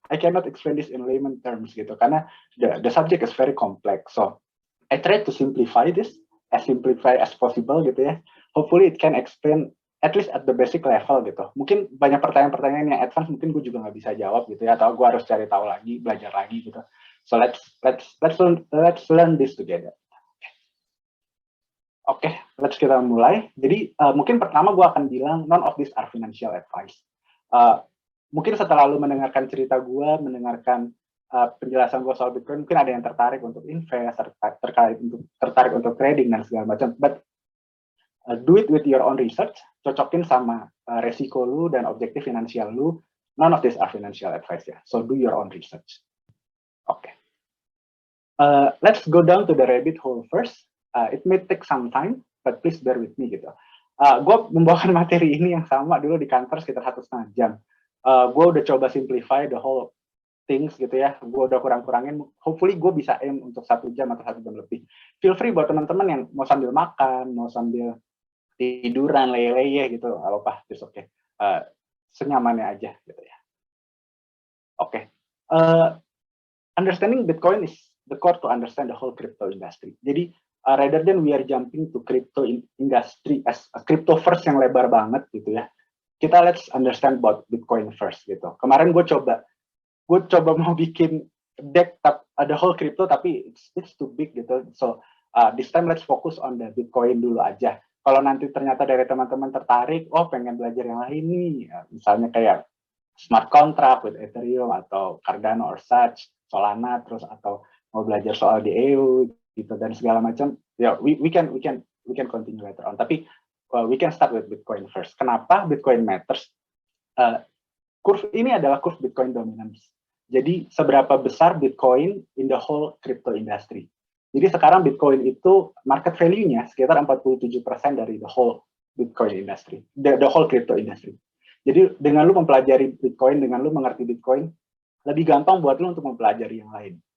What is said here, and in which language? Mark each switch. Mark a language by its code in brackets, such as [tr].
[en] I cannot explain this in layman terms gitu, karena the subject is very complex. So I try to simplify this as possible gitu ya. Hopefully it can explain at least at the basic level gitu. [id] Mungkin banyak pertanyaan-pertanyaan yang advance mungkin gue juga nggak bisa jawab gitu ya, atau gue harus cari tahu lagi, belajar lagi gitu. [en] So let's learn this together. [id] Oke, let's kita mulai. Jadi mungkin pertama gue akan bilang [en] none of these are financial advice. [id] Mungkin setelah lu mendengarkan cerita gue, mendengarkan penjelasan gue soal Bitcoin, mungkin ada yang tertarik untuk invest, tertarik untuk trading dan segala macam. [en] But do it with your own research, [id] cocokin sama resiko lu dan objektif finansial lu. [en] None of these are financial advice ya. So do your own research. Oke. Let's go down to the rabbit hole first. It may take some time, but please bear with me gitu. [id] Gue membawakan materi ini yang sama dulu di kantor sekitar 1,5 jam. Gue udah coba [en] simplify the whole things [id] gitu ya. Gue udah kurang-kurangin. Hopefully gue bisa aim untuk 1 jam atau 1 jam lebih. [en] Feel free [id] buat teman-teman yang mau sambil makan, mau sambil tiduran, leye-leye gitu, apa, just okay. Senyamannya aja gitu ya. Oke. [en] Understanding Bitcoin is the core to understand the whole crypto industry. Jadi rather than we are jumping to crypto industry as a crypto first [id] yang lebar banget gitu ya, [en] kita let's understand about Bitcoin first gitu. [id] Kemarin gue coba mau bikin deck the whole crypto, tapi [en] it's too big [id] gitu. So this time let's focus on the Bitcoin dulu aja. Kalau nanti ternyata dari teman-teman tertarik, pengen belajar yang lain nih, misalnya kayak smart contract with Ethereum atau Cardano or such, Solana, terus atau mau belajar soal DAO gitu dan segala macam, ya [en] we can continue later on. Tapi we can start with Bitcoin first. [id] Kenapa Bitcoin matters? Curve ini adalah curve Bitcoin dominance. Jadi seberapa besar Bitcoin [en] in the whole crypto industry. [id] Jadi sekarang Bitcoin itu market value-nya sekitar 47% dari [en] the whole Bitcoin industry, the whole crypto industry. [id] Jadi dengan lu mempelajari Bitcoin, dengan lu mengerti Bitcoin, lebih gampang buat lu untuk mempelajari yang lain.